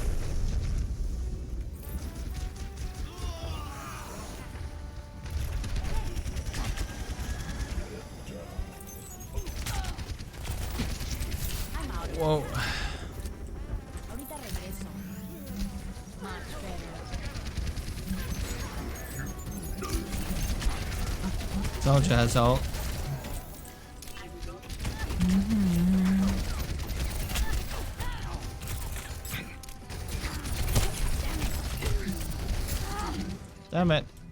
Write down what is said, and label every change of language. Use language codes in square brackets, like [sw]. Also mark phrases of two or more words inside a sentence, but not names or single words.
[en] Whoa. [es] Ahorita regreso. [en] Much better. Soldier has ult. Damn it.